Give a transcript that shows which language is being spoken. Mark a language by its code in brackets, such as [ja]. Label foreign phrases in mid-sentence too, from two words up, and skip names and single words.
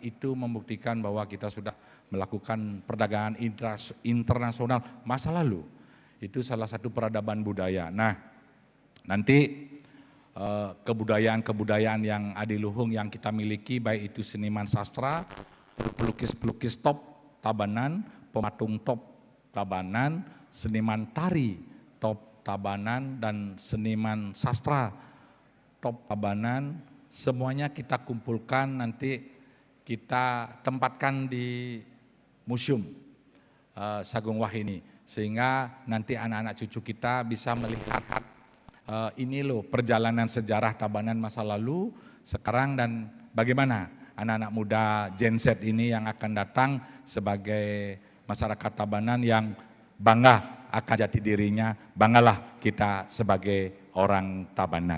[id] Itu membuktikan bahwa kita sudah melakukan perdagangan internasional masa lalu. Itu salah satu peradaban budaya. Nah, nanti kebudayaan-kebudayaan yang adiluhung yang kita miliki, baik itu seniman sastra, pelukis-pelukis top Tabanan, pematung top Tabanan, seniman tari top Tabanan, dan seniman sastra top Tabanan, semuanya kita kumpulkan, nanti kita tempatkan di museum Sagung Wahini, sehingga nanti anak-anak cucu kita bisa melihat ini loh perjalanan sejarah Tabanan masa lalu, sekarang, dan bagaimana anak-anak muda Gen Z ini yang akan datang sebagai masyarakat Tabanan yang bangga akan jati dirinya, banggalah kita sebagai orang Tabanan.